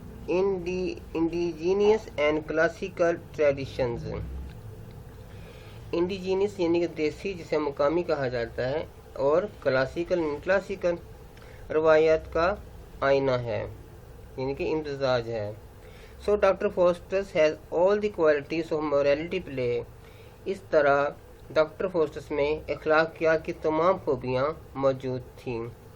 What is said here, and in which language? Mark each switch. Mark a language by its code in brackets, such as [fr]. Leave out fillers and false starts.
[en] Indigenous and classical traditions. [hi] Indigenous यानी कि देसी, जिसे मुकामी कहा जाता है, और क्लासिकल रवायत का आईना है, यानी कि इम्तजाज है. [en] So Dr. Faustus has all the qualities of morality play. [hi] इस तरह डॉक्टर फोस्टस में अखलाकियात की तमाम खूबियाँ मौजूद थीं.